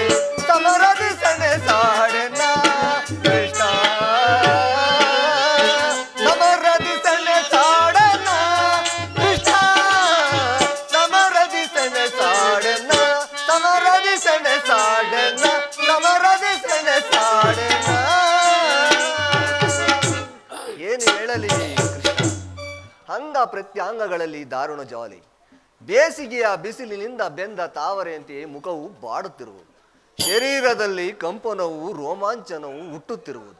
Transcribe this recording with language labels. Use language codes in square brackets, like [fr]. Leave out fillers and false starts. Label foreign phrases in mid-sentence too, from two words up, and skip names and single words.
[kn] ಸಮರದಿ ಸೆಣೆ ಸಾಡೆನ್ನ ಕೃಷ್ಣ, ಸಮರದಿ ಸೆಣೆ ಸಾಡೆನ್ನ ಕೃಷ್ಣ, ಸಮರದಿ ಸೆಣೆ ಸಾಡೆನ್ನ, ಸಮರದಿ ಸೆಣೆ ಸಾಡೆನ್ನ, ಸಮರದಿ ಸೆಣೆ ಸಾಡೆನ್ನ. ಏನು ಹೇಳಲಿ ಕೃಷ್ಣ, ಅಂಗ ಪ್ರತ್ಯಾಂಗಗಳಲ್ಲಿ ದಾರುಣ ಜಾಲಿ. ಬೇಸಿಗೆಯ ಬಿಸಿಲಿನಿಂದ ಬೆಂದ ತಾವರೆಯಂತೆಯೇ ಮುಖವು ಬಾಡುತ್ತಿರುವುದು. ಶರೀರದಲ್ಲಿ ಕಂಪನವು ರೋಮಾಂಚನವು ಹುಟ್ಟುತ್ತಿರುವುದು.